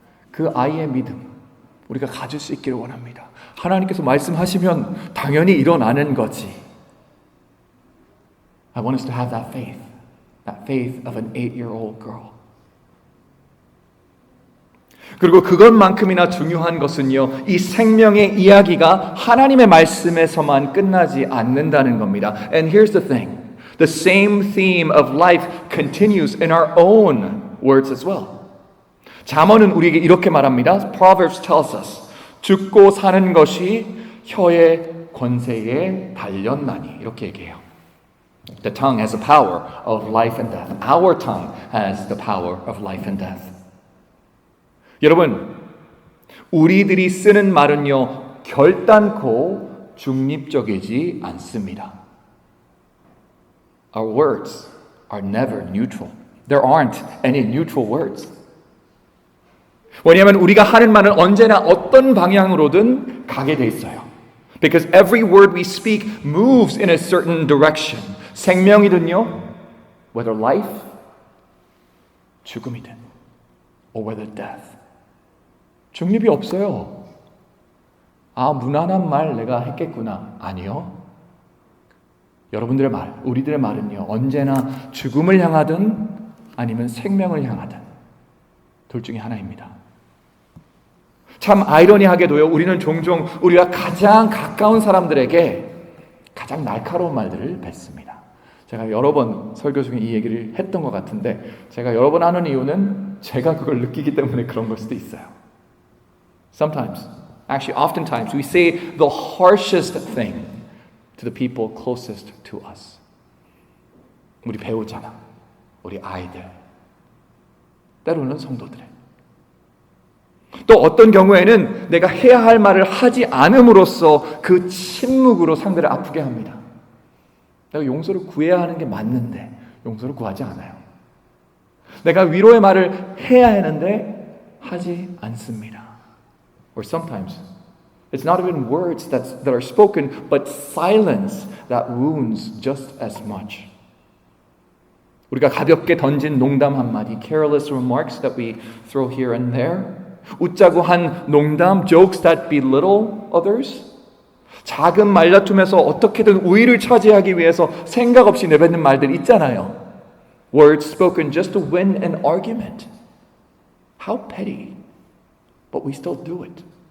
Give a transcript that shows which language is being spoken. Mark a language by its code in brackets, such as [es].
[ko] 그 아이의 믿음, 우리가 가질 수 있기를 원합니다. 하나님께서 말씀하시면 당연히 일어나는 거지. [en] I want us to have that faith of an 8-year-old girl. [ko] 그리고 그것만큼이나 중요한 것은요, 이 생명의 이야기가 하나님의 말씀에서만 끝나지 않는다는 겁니다. [en] And here's the thing. The same theme of life continues in our own words as well. [ko] 잠언은 우리에게 이렇게 말합니다. [en] Proverbs tells us, [ko] 죽고 사는 것이 혀의 권세에 달렸나니. 이렇게 얘기해요. [en] The tongue has the power of life and death. Our tongue has the power of life and death. [ko] 여러분, 우리들이 쓰는 말은요, 결단코 중립적이지 않습니다. [en] Our words are never neutral. There aren't any neutral words. [ko] 왜냐하면 우리가 하는 말은 언제나 어떤 방향으로든 가게 돼 있어요. [en] Because every word we speak moves in a certain direction. [ko] 생명이든요, [en] whether life, [ko] 죽음이든, [en] or whether death. [ko] 중립이 없어요. 무난한 말 내가 했겠구나. 아니요. 여러분들의 말, 우리들의 말은요, 언제나 죽음을 향하든 아니면 생명을 향하든 둘 중에 하나입니다. 참 아이러니하게도요, 우리는 종종 우리가 가장 가까운 사람들에게 가장 날카로운 말들을 뱉습니다. 제가 여러 번 설교 중에 이 얘기를 했던 것 같은데 제가 여러 번 하는 이유는 제가 그걸 느끼기 때문에 그런 걸 수도 있어요. [en] Sometimes, actually oftentimes, we say the harshest thing to the people closest to us. [ko] 우리 배우자나, 우리 아이들, 때로는 성도들. 또 어떤 경우에는 내가 해야 할 말을 하지 않음으로써 그 침묵으로 상대를 아프게 합니다. 내가 용서를 구해야 하는 게 맞는데 용서를 구하지 않아요. 내가 위로의 말을 해야 하는데 하지 않습니다. [en] Or sometimes it's not even words that are spoken, but silence that wounds just as much. [ko] 우리가 가볍게 던진 농담 한마디, [en] careless remarks that we throw here and there, [ko] 웃자고 한 농담, [en] jokes that belittle others, [ko] 작은 말다툼에서 어떻게든 우위를 차지하기 위해서 생각 없이 내뱉는 말들 있잖아요. [en] Words spoken just to win an argument. How petty, but we still do it.